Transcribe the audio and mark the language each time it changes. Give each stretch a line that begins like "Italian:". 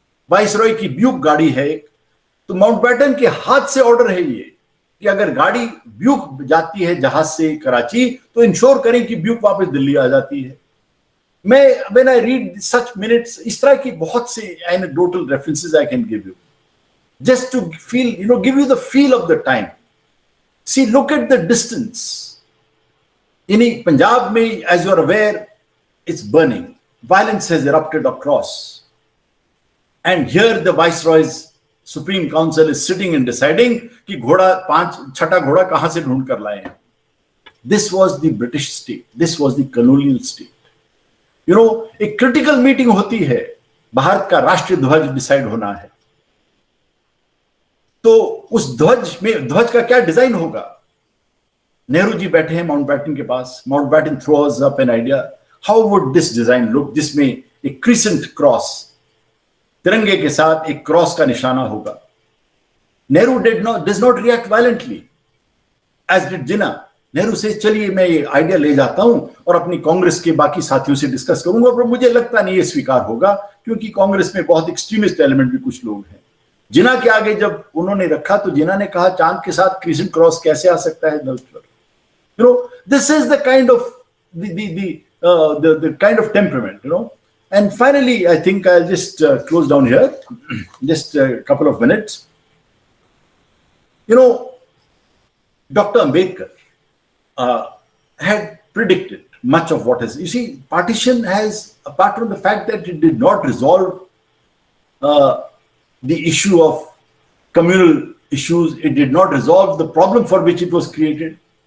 Hindi: Viceroy की Buk गाड़ी है एक, तो माउंटबेटन के हाथ से ऑर्डर है ये कि अगर गाड़ी ब्यूक जाती है जहाज से कराची, तो इंश्योर करें कि ब्यूक वापस दिल्ली आ जाती है.
English: मैं when I read such minutes,
Hindi: इस तरह की बहुत से
English: Anecdotal references I can give you, just to feel, you know, give you the feel of the time. See, look at the distance. In Punjab, as you are aware, it's burning. Violence has erupted across. And here the Viceroy's Supreme Council is sitting and deciding कि
Hindi: छठा घोड़ा कहां से ढूंढ कर लाए हैं.
English: This was the British state. This was the colonial state.
Hindi: You know, एक क्रिटिकल मीटिंग होती है, भारत का राष्ट्रीय ध्वज डिसाइड होना है, तो उस ध्वज का क्या डिजाइन होगा? नेहरू जी बैठे हैं माउंटबैटन के पास. Mountbatten
English: Throws up an idea. How would this design look?
Hindi: जिसमें एक क्रिसेंट क्रॉस, तिरंगे के साथ एक क्रॉस का निशाना होगा.
English: Nehru does not react violently, as did Jinnah.
Hindi: नेहरू से चलिए मैं ये आइडिया ले जाता हूं और अपनी कांग्रेस के बाकी साथियों से डिस्कस करूंगा, पर मुझे लगता नहीं ये स्वीकार होगा, क्योंकि कांग्रेस में बहुत एक्सट्रीमिस्ट एलिमेंट भी कुछ लोग हैं. जिन्ना के आगे जब उन्होंने रखा तो जिन्ना ने कहा चांद के साथ क्रिसेंट क्रॉस कैसे आ सकता है दल पर?
English: You know, this is the kind of the kind of temperament, you know. And finally, I think I'll just close down here, just a couple of minutes. You know, Dr. Ambedkar had predicted much of what is. You see, partition has, apart from the fact that it did not resolve the issue of communal issues, it did not resolve the problem for which it was created.